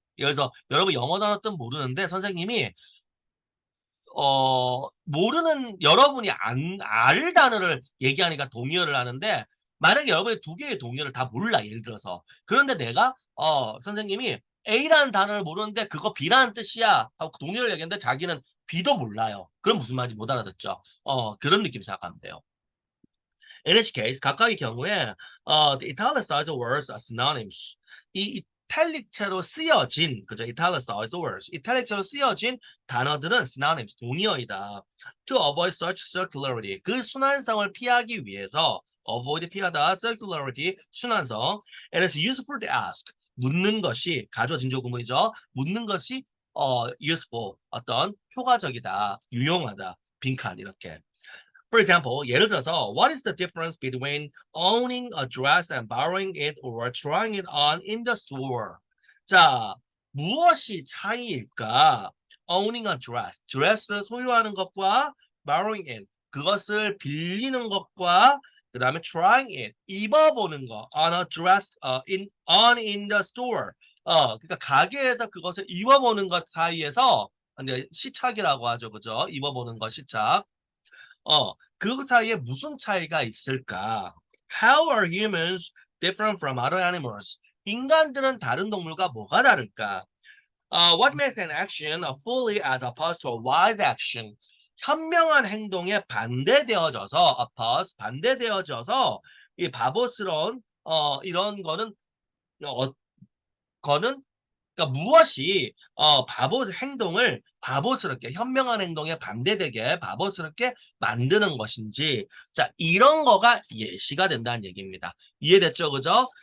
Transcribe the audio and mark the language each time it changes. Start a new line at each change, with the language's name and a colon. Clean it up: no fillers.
Korean: 그래서 여러분 영어 단어 뜻 모르는데 선생님이 모르는 여러분이 알 단어를 얘기하니까 동의어를 하는데 만약에 여러분이 두 개의 동의어를 다 몰라 예를 들어서 그런데 내가 선생님이 A라는 단어를 모르는데 그거 B라는 뜻이야 하고 동의어를 얘기했는데 자기는 B도 몰라요. 그럼 무슨 말인지 못 알아듣죠. 그런 느낌 생각하면 돼요.
English: In each case,
Korean: 각각의 경우에
English: the italicized words are synonyms.
Korean: 이 이탈릭체로 쓰여진, 그죠?
English: italicized words.
Korean: 이탈릭체로 쓰여진 단어들은 synonyms, 동의어이다.
English: To avoid such circularity.
Korean: 그 순환성을 피하기 위해서 avoid 피하다, circularity, 순환성.
English: It is useful to ask.
Korean: 묻는 것이 가조 진조 구문이죠. 묻는 것이 useful, 어떤 효과적이다, 유용하다, 빈칸 이렇게.
English: For example,
Korean: 예를 들어서
English: what is the difference between owning a dress and borrowing it or trying it on in the store?
Korean: 자, 무엇이 차이일까?
English: Owning a dress,
Korean: 드레스를 소유하는 것과
English: borrowing it,
Korean: 그것을 빌리는 것과 그 다음에
English: trying it,
Korean: 입어보는 거,
English: on a dress, in the store.
Korean: 그러니까 가게에서 그것을 입어보는 것 사이에서 시착이라고 하죠, 그죠? 입어보는 거 시착. 그 사이에 무슨 차이가 있을까?
English: How are humans different from other animals?
Korean: 인간들은 다른 동물과 뭐가 다를까?
English: What makes an action a fully as opposed to a wise action?
Korean: 현명한 행동에 반대되어져서 이 바보스러운 이런 거는 그러니까 무엇이 바보 행동을 바보스럽게 현명한 행동에 반대되게 바보스럽게 만드는 것인지 자 이런 거가 예시가 된다는 얘기입니다. 이해됐죠, 그죠?